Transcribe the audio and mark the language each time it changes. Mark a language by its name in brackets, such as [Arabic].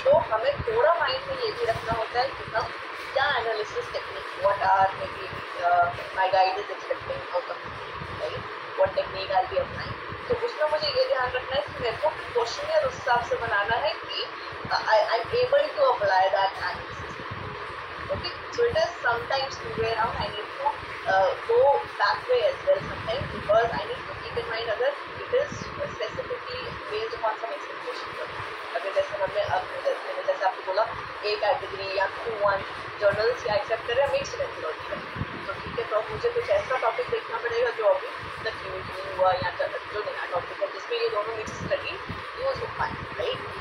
[Hindi] हमें थोड़ा माइंड में ये भी रखना होता है कि हम क्या analysis technique, [English] What are maybe my guide is expecting out of me, right, what technique I be applying. [Hindi] तो उसमें मुझे ये ध्यान रखना है कि मेरे को क्वेश्चन उस हिसाब से बनाना है कि [English] I am able to apply that analysis. Okay, so it is sometimes two way around, I need to go that way as well sometimes, because I need to keep in mind अगर it is specifically based upon some expectation। [Hindi] अगर जैसे मैंने जैसे आपको बोला A category या Q1 journals या accept करें मिक्स मेथोडोलॉजी का, तो ठीक है, तो अब मुझे कुछ ऐसा टॉपिक देखना पड़ेगा जो अभी तक यूज नहीं हुआ या जो नया टॉपिक है जिसमें ये दोनों मिक्स स्टडी यूज हो पाए, राइट।